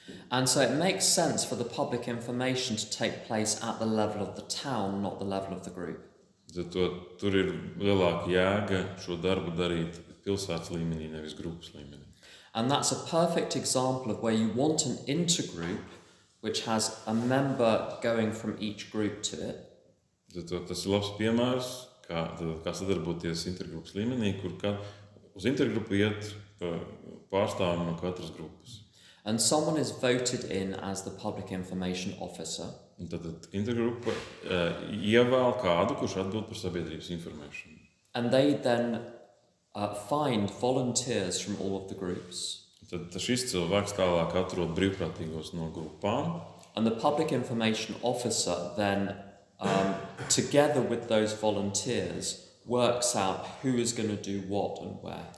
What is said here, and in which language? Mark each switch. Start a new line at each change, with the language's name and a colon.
English: And so it makes sense for the public information to take place at the level of the town, not the level of the group.
Latvian: Tur ir lielāka jēga šo darbu darīt pilsētas līmenī, nevis grupas līmenī.
English: And that's a perfect example of where you want an intergroup which has a member going from each group to it.
Latvian: Tas ir labs piemērs, kā sadarboties intergrupas līmenī, kur uz intergrupu iet pārstāvji no katras grupas.
English: And someone is voted in as the public information officer.
Latvian: Un tad intergrupa ievēl kādu, kurš atbild par sabiedrības informēšanu.
English: And they then find volunteers from all of the groups.
Latvian: Tad šis cilvēks tālāk atrod brīvprātīgos no grupām.
English: And the public information officer then, together with those volunteers, works out who is going to do what and where.